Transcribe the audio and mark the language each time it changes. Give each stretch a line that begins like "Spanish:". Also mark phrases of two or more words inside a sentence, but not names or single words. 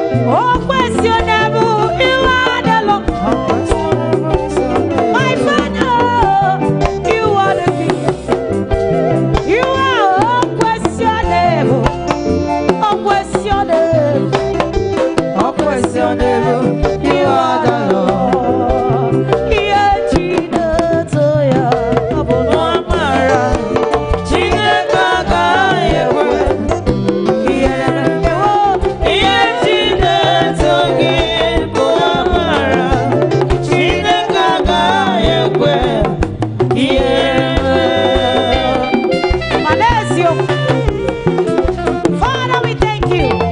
English: Oh, question, you are the Lord. My Father, you are the King. You are unquestionable.
Igbo: Ọ kwesị ọ na-ebu. Ọ kwesị ọ na-ebu,
English: you are the Lord.
Igbo: Ihe ji na-eto ya, ọ bụ na Amara Chineke agaghị ekwe. Ihe, ihe ji na-eto gị bụ amara Chineke agaghị ekwe. Ihe mere. Mana eziokwu.
English: Father, we thank you.